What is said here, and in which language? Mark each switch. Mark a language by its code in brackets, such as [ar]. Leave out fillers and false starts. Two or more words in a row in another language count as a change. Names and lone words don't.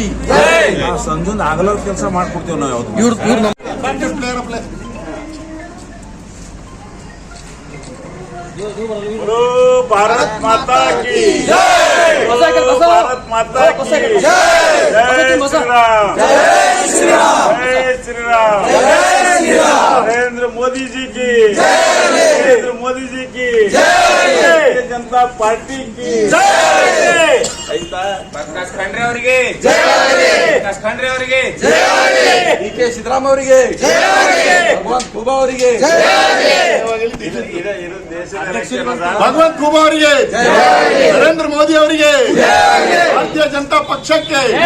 [kn] ಸಂಜುನ್ ಆಗಲ ಕೆಲಸ ಮಾಡ್ಕೊಡ್ತೀವಿ ನಾವು. ಯಾವ್ದು [hi] भारत माता की भारत माता की जय श्रीराम, जय श्रीराम, [kn] ಜೈ ಶ್ರೀರಾಮ್, [hi] नरेंद्र मोदी जी की, नरेंद्र मोदी जी की, भारतीय जनता पार्टी की [kn] ಪ್ರಕಾಶ್ ಖಂಡ್ರೆ ಅವರಿಗೆ, ಪ್ರಕಾಶ್ ಖಂಡ್ರೆ ಅವರಿಗೆ, ಡಿಕೆ ಸಿದ್ದರಾಮ್ ಅವರಿಗೆ, ಭಗವಂತ್ ಖೂಬಾ ಅವರಿಗೆ, ಭಗವಂತ್ ಖೂಬಾ ಅವರಿಗೆ, ನರೇಂದ್ರ ಮೋದಿ ಅವರಿಗೆ, ಭಾರತೀಯ ಜನತಾ ಪಕ್ಷಕ್ಕೆ.